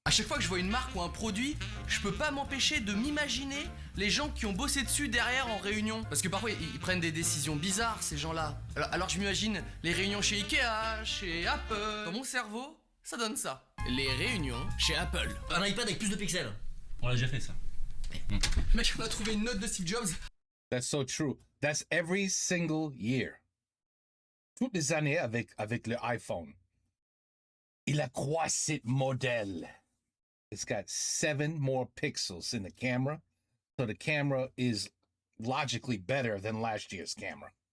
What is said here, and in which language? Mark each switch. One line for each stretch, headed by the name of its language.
French: À chaque fois que je vois une marque ou un produit, je peux pas m'empêcher de m'imaginer les gens qui ont bossé dessus derrière en réunion. Parce que parfois ils prennent des décisions bizarres, ces gens-là. Alors je m'imagine les réunions chez Ikea, chez Apple. Dans mon cerveau, ça donne ça. Les réunions chez Apple. Un iPad avec plus de pixels. On l'a déjà fait ça. Mec, on a trouvé une note de Steve Jobs.
English: That's so true. That's every single year.
French: Toutes les années avec le iPhone. Il a croissé modèle.
English: It's got 7 more pixels in the camera. So the camera is logically better than last year's camera.